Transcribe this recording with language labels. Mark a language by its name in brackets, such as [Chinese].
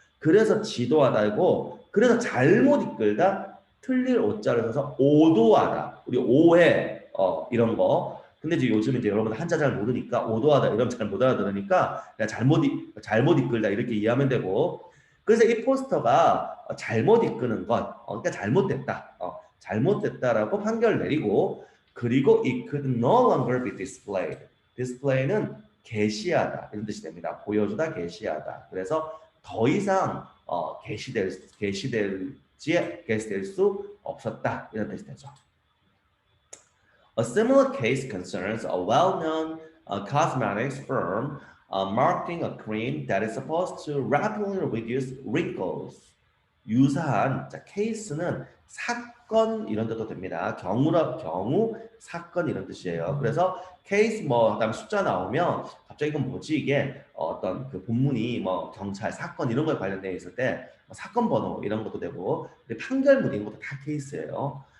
[Korean] 그래서 지도하다고 그래서 잘못 이끌다 틀릴 오자를 써서 오도하다 우리 오해 이런 거 근데 이제 요즘 이제 여러분 한자 잘 모르니까 오도하다 이런 잘 못 알아들으니까 그냥 잘못 이끌다 이렇게 이해하면 되고 그래서 이 포스터가 잘못 이끄는 것 그러니까 잘못됐다라고 판결 내리고 그리고 [English] it could no longer be displayed [Korean] display는 게시하다 이런 뜻이 됩니다. 보여주다 게시하다 그래서 더 이상 게시될 수 없었다 이런 뜻이 되죠. [English] A similar case concerns a well-known cosmetics firm marketing a cream that is supposed to rapidly reduce wrinkles. [Korean] 유사한 케이스는 사건 이런 뜻도 됩니다. 경우 사건 이런 뜻이에요. 그래서 케이스 뭐 그다음에 숫자 나오면 갑자기 이건 뭐지 이게 어떤 그 본문이 뭐 경찰 사건 이런 거에 관련되어 있을 때 사건 번호 이런 것도 되고 판결문 이런 것도 다 케이스예요.